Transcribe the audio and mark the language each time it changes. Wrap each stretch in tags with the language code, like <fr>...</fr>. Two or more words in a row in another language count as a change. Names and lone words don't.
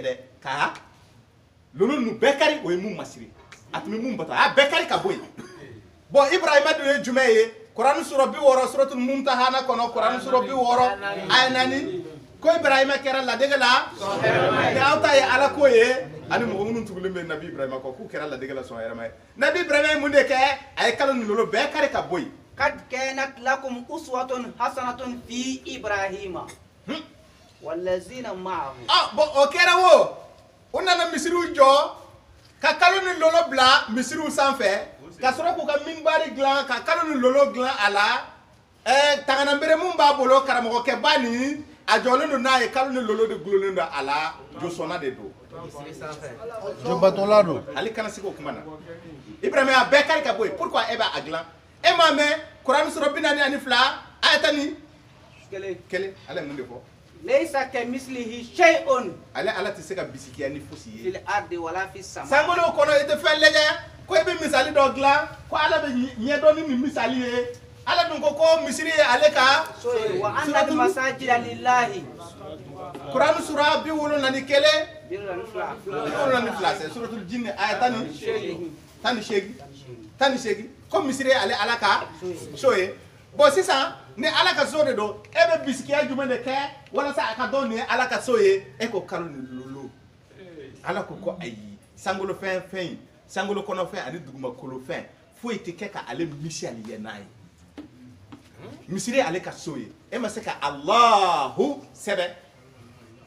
<bm>dɛ ka lolo ninnu bɛɛ kari o ye mun masiri a tun bɛ mun bato a y'a bɛɛ kari ka bɔ yen bon Ibrahima de ye jumɛn ye Kuran sura 60 suratul Mumtahana kɔnɔ Kuran sura 60 aya 4 ko Ibrahima kɛra ladege la ni aw ta ye ala ko ye ani mɔgɔ minnu tugulen bɛ nabi Ibrahima kɔ k'u kɛra ladege la sɔn yɛrɛma ye nabi Ibrahima ye mun de kɛ a ye kalo ni lolo bɛɛ kari ka bɔ yen</bm> <ar>قد كانت لكم أسوة حسنة في إبراهيم والذين معه</ar> <bm>bon o kɛra wo u nana misiriw jɔ ka kalo ni lolo bila misiriw sanfɛ ka sɔrɔ k'u ka minbari dilan ka kalo ni lolo dilan a la tanganabere mun b'a bolo karamɔgɔkɛ ba nin a jɔlen don n'a ye kalo ni lolo de gulonnen don a la josɔnna de don jobatɔla don ale kana se k'o kuma na Ibrahima a bɛɛ kari ka bɔ yen pourquoi e b'a dilan e m'a mɛn Kuran sura 42 aya 10 kelen ale mun de fɔ</bm> <ar>ليس كمثله شيء</ar> <bm>ala tɛ se ka bisikiya ni fosi ye</bm> <ar>في الأرض ولا في السماء</ar> <bm>sankolo kɔnɔ i tɛ fɛn lajɛ ko i bɛ misali dɔ dilan ko ala bɛ ɲɛdɔn ni nin misali ye ala dun ko misiri ye ale ka</bm> <ar>وأن المساجد لله</ar> <bm>Kuran sura 71 c'est suratul jinn aya 18 ko misiri ye ale ala ka so ye bon sisan ni ala ka so de don e bɛ bisikiya jumɛn de kɛ walasa a ka dɔn nin ye ala ka so ye e ko kalo ni lolo ala ko ayi sankolo fɛn sankolo kɔnɔfɛn ani dugumakolo fɛn foyi tɛ kɛ ka ale misali ye n'a ye misiri ye ale ka so ye e ma se ka Allahu sɛbɛn</bm>